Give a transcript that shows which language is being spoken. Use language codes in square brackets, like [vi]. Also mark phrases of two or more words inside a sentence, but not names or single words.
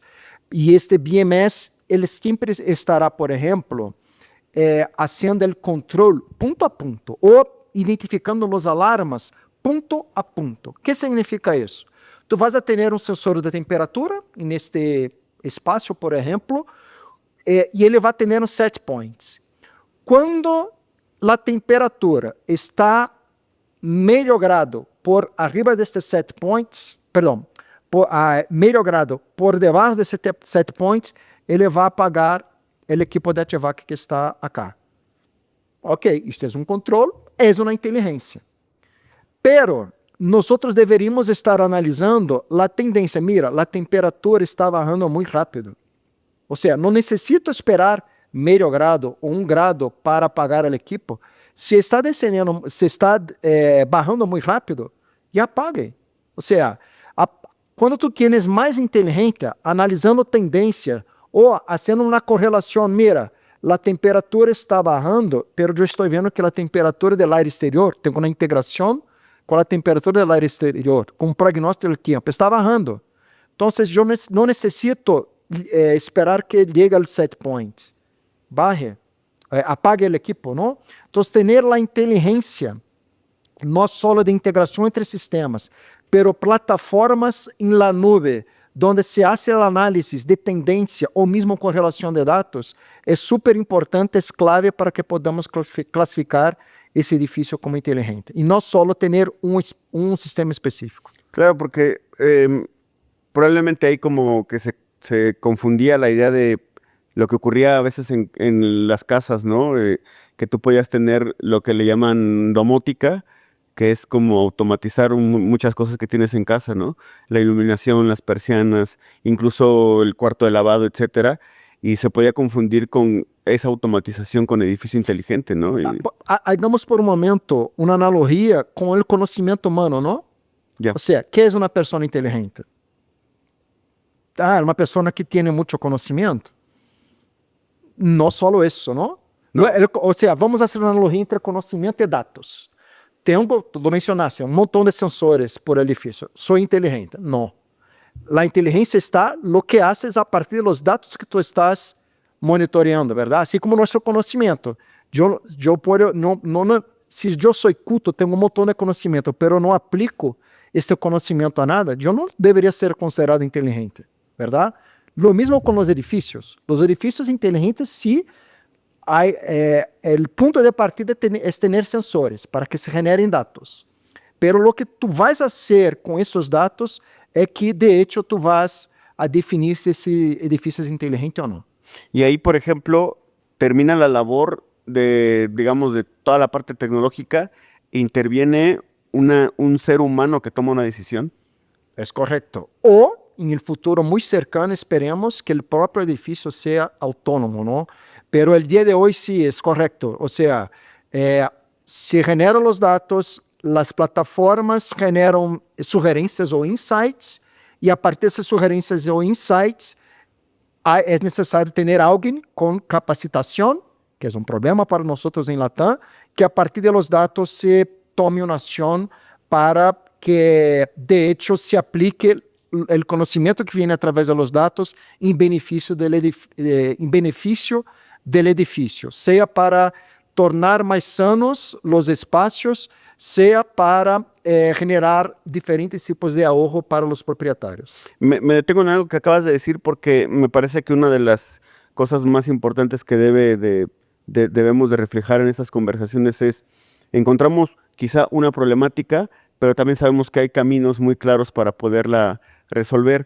[pt] E este BMS, ele sempre estará, por exemplo, fazendo o controle ponto a ponto ou identificando os alarmas ponto a ponto. O que significa isso? Tu vas a ter um sensor de temperatura neste espaço, por exemplo, e ele vai ter uns set points. Quando a temperatura está meio [es] grado por arriba [pt] destes set points, meio grado por debaixo desses set points, ele vai apagar o equipo de HVAC que está acá. Ok, isto é um controle, é uma inteligência. Pero nós deveríamos estar analisando a tendência. Mira, a temperatura está bajando muito rápido. Ou seja, não necessito esperar meio grado ou 1 grado para apagar o equipo. Se está descendendo, se está bajando muito rápido, já apague. Ou seja, quando [es] tu tienes [pt] mais inteligente, analisando tendência ou fazendo uma correlação, mira, a temperatura está bajando, pero eu estou vendo que a temperatura do ar exterior tem uma integração com a temperatura do ar exterior, com o prognóstico do tempo, está bajando. Então, eu não necessito esperar que llegue ao set point. Baje, apague o equipo, não? Então, ter a inteligência, não só de integração entre sistemas, pero plataformas em [es] la nube, [pt] onde [es] se hace [pt] a análise de tendência ou mesmo correlação de dados, é super importante, é clave para que podamos classificar esse edifício como inteligente. E não só ter um sistema específico. [es] Claro, porque probablemente ahí como que se confundía la idea de lo que ocurría a veces en las casas, ¿no? Que tú podías tener lo que le llaman domótica, que es como automatizar muchas cosas que tienes en casa, ¿no? La iluminación, las persianas, incluso el cuarto de lavado, etcétera. Y se podía confundir con esa automatización con edificio inteligente, ¿no? [pt] Hagamos por um momento uma analogia com o conhecimento humano, não? [es] Ya. [pt] Ou seja, que é uma pessoa inteligente? Uma pessoa que tem muito conhecimento? Não só isso, não? Ou seja, vamos fazer uma analogia entre conhecimento e dados. Tu mencionaste, um montão de sensores por edifício. Sou inteligente? Não. A inteligência está no que haces a partir dos dados que tu estás monitoreando, verdade? Assim como nosso conhecimento. Se eu sou culto, tenho um montão de conhecimento, mas não aplico este conhecimento a nada, eu não deveria ser considerado inteligente, verdade? Lo mesmo com os edifícios. Os edifícios inteligentes, sim, o ponto de partida é ter sensores para que se generem dados. Pero lo que tu vas a fazer com esses dados é que, [es] de hecho, [pt] tu vas a definir se esse edifício é inteligente ou não. [es] Y ahí, por ejemplo, termina la labor de, digamos, de toda la parte tecnológica, interviene un ser humano que toma una decisión. [pt] É correto. Ou, em [es] el futuro [pt] muito cercano, esperemos que o próprio edifício seja autônomo, não? [es] Pero el día de hoy sí es correcto. O sea, se generan los datos, las plataformas generan sugerencias o insights, y a partir de esas sugerencias o insights, es necesario tener alguien con capacitación, que es un problema para nosotros en Latam, que a partir de los datos se tome una acción para que, de hecho, se aplique el conocimiento que viene a través de los datos en beneficio del edifício, [pt] seja para tornar mais sanos os espaços, seja para [es] generar diferentes tipos de ahorro para [pt] os proprietários. [es] Me detengo en algo que acabas de decir porque me parece que una de las cosas más importantes que debemos de reflejar en estas conversaciones es, encontramos quizá una problemática, pero también sabemos que hay caminos muy claros para poderla resolver.